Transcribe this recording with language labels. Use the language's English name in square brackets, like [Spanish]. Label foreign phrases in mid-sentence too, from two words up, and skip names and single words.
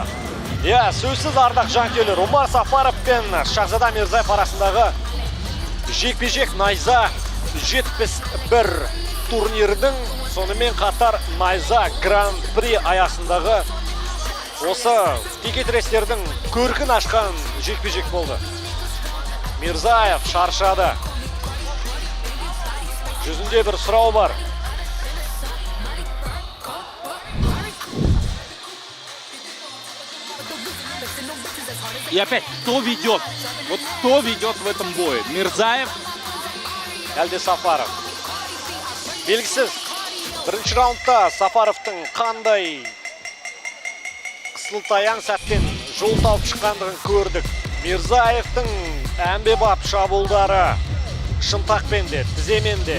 [Kazakh] Сөзсіз ардақ жанкүйерлер, Омар Сафаров пен Шахзада Мирзаев арасындағы жекпе-жек найза 71 турнирдің, сонымен қатар найза гран-при аясындағы осы текетірестердің көркін ашқан жекпе-жек болды. Мирзаев шаршады. Жүзінде бір сұрау бар. [Russian] И опять, кто ведет? Вот кто ведет в этом бое? Мирзаев? [Kazakh] Әлде Сафаров? Белгісіз. Бірінші раундта Сафаровтың қандай қысылтаяң сәттен жол тауып шыққандығын көрдік. Мирзаевтың әмбебап шабуылдары шынтақпен де, тіземен де.